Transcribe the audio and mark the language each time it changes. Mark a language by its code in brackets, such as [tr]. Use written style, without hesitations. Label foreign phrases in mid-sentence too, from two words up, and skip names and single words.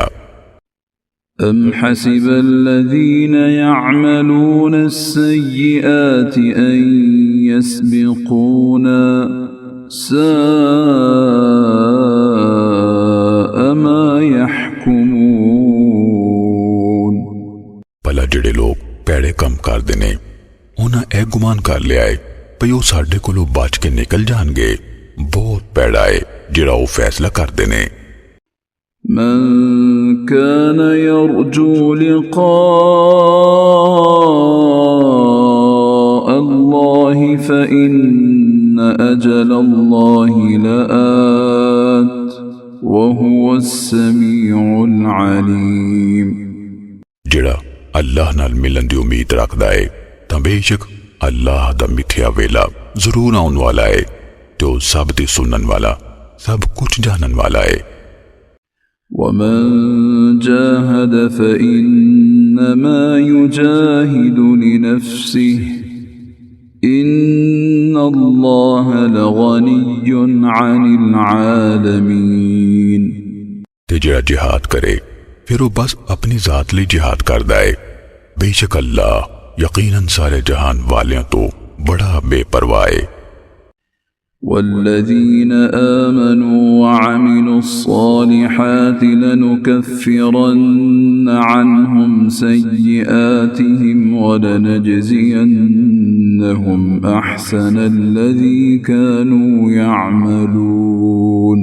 [ar] أم حسب الذين يعملون السيئات أن يسبقونا ساء ما يحكمون. [pa] بھلا جہڑے لوک پیڑے کم کردے نے اونہاں اے گمان کر لیا ہے بھئی او ساڈے کولوں بچ کے نکل جانگے. بہت پیڑا ہے جہڑا او فیصلہ کردے نے. [ar] من كان يرجو لقاء الله فإن أجل الله لآت وهو السميع العليم. [pa] جہڑا اللہ نال ملن دی امید رکھدا ہے تاں بیشک اللہ دا متھیا ویلا ضرور آؤن والا ہے تے او سب دی سنن والا سب کجھ جانن والا है। [ar] ومن جاهد فإنما يجاهد لنفسه إن الله لغني عن العالمين. [pa] تے جہڑا جہاد کرے پھر او بس اپنی ذات لئی جہاد کردا है। بیشک اللہ یقیناً سارے جہان والیاں توں بڑا بے پرواہ ہے. [ar] والذين آمنوا وعملوا الصالحات لنكفرن عنهم سيئاتهم ولنجزينهم أحسن الذي كانوا يعملون.